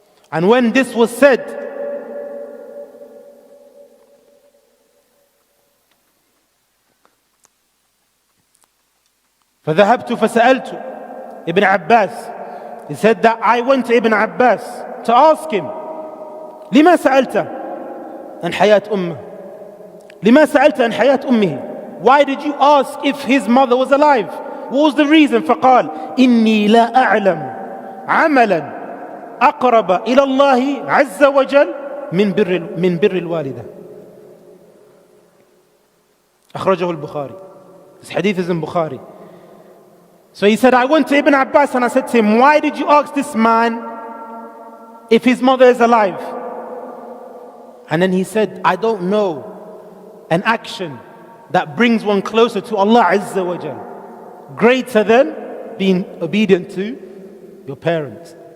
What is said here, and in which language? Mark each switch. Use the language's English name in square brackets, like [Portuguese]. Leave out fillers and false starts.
[English] And when this was said, [Arabic] فَذَهَبْتُ فَسَأَلْتُ [English] Ibn Abbas, he said that I went to Ibn Abbas to ask him, [Arabic] لِمَا سَأَلْتَ عن حياة أمه, لِمَا سَأَلْتَ عن حياة أمه, [English] why did you ask if his mother was alive? What was the reason? [Arabic] فقال إني لا أعلم عملا أقرب إلى الله عز وجل من بر الوالدة. أخرجه البخاري. [English] This hadith is in Bukhari. So he said, I went to Ibn Abbas and I said to him, why did you ask this man if his mother is alive? And then he said, I don't know an action that brings one closer to Allah Azza wa Jal, greater than being obedient to your parents.